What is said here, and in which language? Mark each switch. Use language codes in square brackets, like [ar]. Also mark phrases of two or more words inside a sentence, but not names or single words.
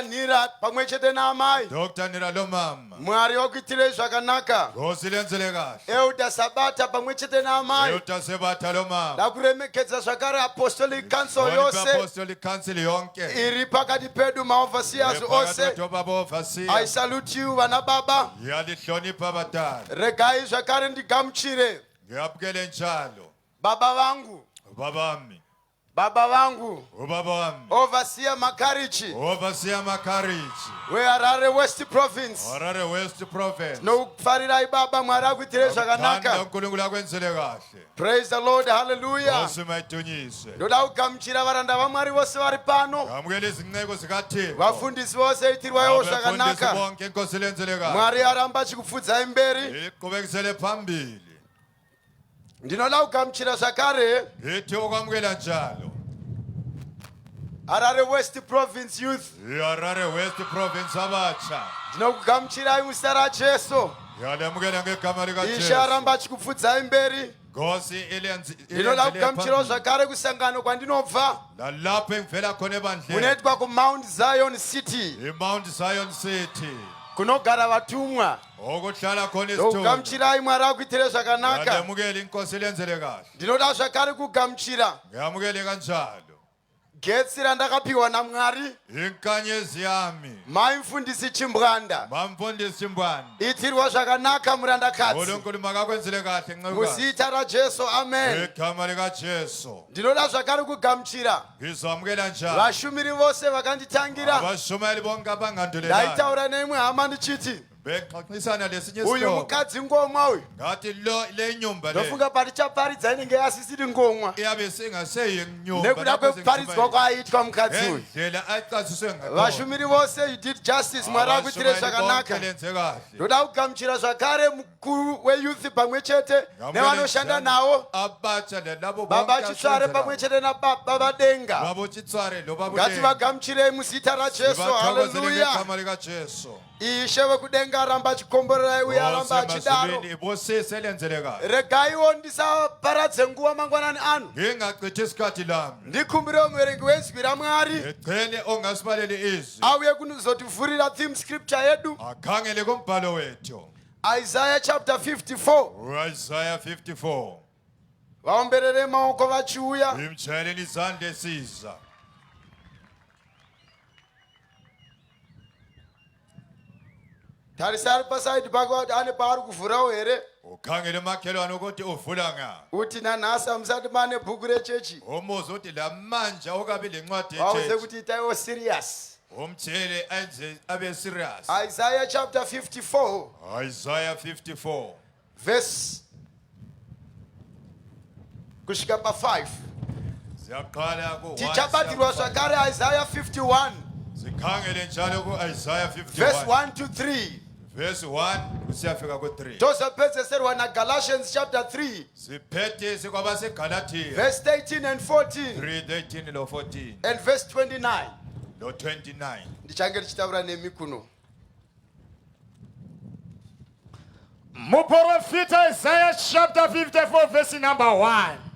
[sn] Nira pamwe chete naamai. [nd] Dr. Nira lomama [sn] Mwari wakuitirei zvakanaka. [nd] ngosilenzele kahle [sn] Euda Sabata pamwe chete naamai. [nd] Euda Sabata lomama [sn] Ndakuremekedza zvakare [en] apostolic council [sn] yose [en] apostolic council [nd] yonke [sn] iri pakati pedu maofficers ose. [en] I salute you vana baba. [nd] yalihlonipha batali [sn] Regai zvakare ndigamuchire [nd] ngiyabukele njalo [sn] baba vangu. [nd] babami [sn] Baba vangu [nd] ubaba wami [sn] overseer Makarichi [nd] overseer Makarichi [sn] weHarare West Province. [nd] Harare West Province [sn] Nokufarirai baba Mwari akuitirei zvakanaka. [nd] uNkulunkulu akwenzele kahle [en] Praise the Lord. Hallelujah. [nd] osimayidunyise [sn] Ndoda kugamuchira varanda vaMwari vose vari pano. [nd] ngamukele izinceku zikaThixo [sn] Vafundisi vose itirwayo zvakanaka. [nd] bonke inkosi ilenzele kahle [sn] Mwari aramba achikupfudzai mberi. [nd] iqhubekisele phambili [sn] Ndinoda kugamuchira zvakare [nd] ithi okwamukela njalo [sn] Harare West Province Youth. [nd] iHarare West Province abatsha [sn] Ndinokugamuchirai muzita raJesu. [nd] yalemukela ngegama [sn] Ishe [nd] likaJesu [sn] aramba achikupfudzai mberi. [nd] Nkosi [sn] Ndinoda kugamuchirawo zvakare kusangano kwandinobva [nd] lalapho engivela khona ebandleni [sn] kunoitwa kuMount Zion City [nd] iMount Zion City [sn] kunogara vatumwa. [nd] okuhlala khona isithuba [sn] Ndokugamuchirai Mwari akuitirei zvakanaka. [nd] yalemukela inkosi ilenzele kahle [sn] Ndinoda zvakare kugamuchira [nd] ngiyamukele kanjalo [sn] getsi randakapiwa naMwari [nd] inkanyezi yami [sn] mai mufundisi Chimbwanda. [nd] mamfundisi Chimbwanda [sn] Itirwa zvakanaka murandakadzi [nd] uNkulunkulu makakwenzele kahle nceku [sn] muzita raJesu. Amen. [nd] egama likaJesu [sn] Ndinoda zvakare kugamuchira [nd] ngizamukela njalo [sn] vashumiri vose vakanditangira. [nd] abashumayeli bonke abangandulelayo [sn] Ndaitaura neimwe hama ndichiti [nd] bexoxisana lesinye [sn] uyu [nd] isihlobo [sn] mukadzi ngomwa uyu. [nd] ngathi le nyumba le [sn] Ndofunga parichaparidza inenge yasisiri ngomwa [nd] iyabe singaseyinyumba [sn] nekuda kwekuparidzwa kwaaitwa mukadzi uyu. [nd] ngendlela acasiswe ngayo [sn] Vashumiri vose [en] you did justice. [sn] Mwari akuitirei zvakanaka. [nd] lenze kahle [sn] Ndoda kugamuchira zvakare mukuru weyouth pamwe chete nevanoshanda nawo [nd] abatsha labo [sn] baba Chitsware pamwe chete nababa vadenga. [nd] babo Chitsware lo babo [sn] Ngativagamuchirei muzita raJesu. Haleluya. [nd] ngegama likaJesu [sn] Ishe wekudenga aramba achikomborerai uye aramba achidaro. [nd] bosisi elenzele kahle [sn] Regaiwo ndisaparadze nguva mangwanani anu. [nd] ngingachithi isikhathi lami [sn] Ndikumbire muverengi wezwi raMwari [nd] ecele ongasibaleli izwi [sn] auye kuzotivhurira [en] theme scripture [sn] yedu [nd] akhangele kumbhalo wethu [en] Isaiah chapter 54. [nd] Isaiah 54 [sn] Vaomberere maoko vachiuya. [nd] imtshayeleni izandla esiza [sn] Tarisari pasaidi pake kuti ane paari kuvhurawo here. [nd] ukhangele makhelwane ukuthi uvula nga [sn] Uti nanhasi hamusati mane bhuku rechechi. [nd] umuzi uthi la manje okabi lencwadi [sn] Vauze [nd] yechechi [sn] kuti itaiwo serious. [nd] umtshele enze abe serious [sn] Isaiah chapter 54 [nd] Isaiah 54 [sn] verse kusvika pa5. [nd] siyaqala ku [sn] Tichabatirwa zvakare Isaiah 51 [nd] sikhangele njalo ku Isaiah verse 51 [en] 1 to 3. [nd] verse 1 kusiyafika ku 3 [sn] Tozopedzeserwa naGalatians chapter 3 [nd] siphethe sikwabaseGalatia [en] verse 13 and 14 [nd] 3:13 lo 14 [en] and verse 29. [nd] lo 29 [sn] Ndichange tichitaura nemi kuno. Muprofita Isaiah chapter 54 verse number 1.